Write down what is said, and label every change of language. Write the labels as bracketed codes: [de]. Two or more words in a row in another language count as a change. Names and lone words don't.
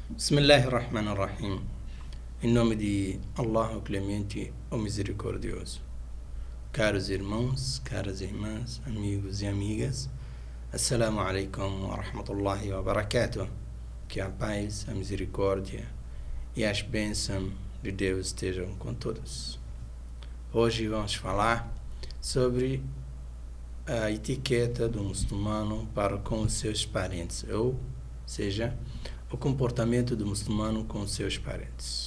[ar] بسم الله الرحمن الرحيم. [pt] Em nome de Allah, o Clemente, o Misericordioso. Caros irmãos, caras irmãs, amigos e amigas, [ar] السلام عليكم ورحمة الله وبركاته. [pt] Que a paz, a misericórdia e as bênçãos de Deus estejam com todos. Hoje vamos falar sobre a etiqueta do muçulmano para com os seus parentes, ou seja, o comportamento do muçulmano com os seus parentes.